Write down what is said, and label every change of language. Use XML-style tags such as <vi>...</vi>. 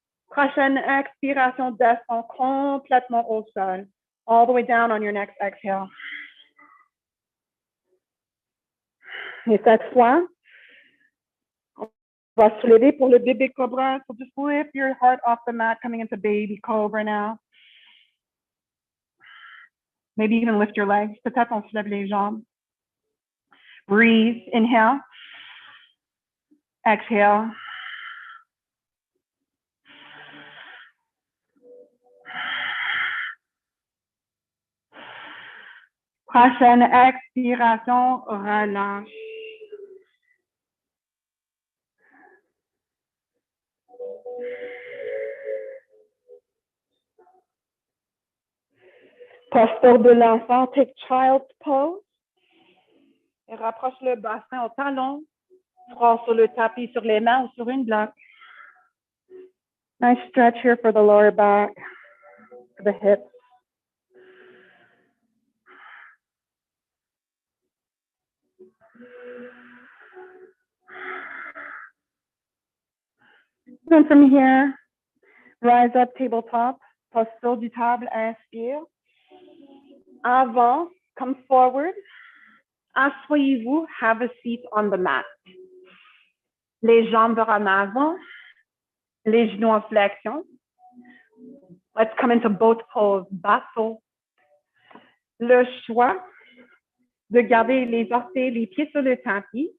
<fr>Prochaine expiration, descend complètement au sol.</fr> <en>All the way down on your next exhale.</en> <fr>Et cette fois, on va se lever pour le bébé cobra.</fr> <en>So just lift your heart off the mat, coming into baby cobra now. Maybe even lift your legs.</en> <fr>Peut-être on se lève les jambes.</fr> <en>Breathe, inhale. Exhale.</en> <fr>Prochaine expiration, relâche. Posture de l'enfant,</fr> <en>take child's pose.</en> <fr>Et rapproche le bassin au talon. Front sur le tapis, sur les mains ou sur une bloc.</fr> <en>Nice stretch here for the lower back, for the hips. And from here, rise up, tabletop,</en> <fr>posture du table, inspire.</fr> <en>Avant, come forward.</en> <fr>Asseyez-vous,</fr> <en>have a seat on the mat.</en> <fr>Les jambes vers en avant, les genoux en flexion.</fr> <en>Let's come into both pose, bateau.</en> <fr>Le choix de garder les orteils, les pieds sur le tapis.</fr>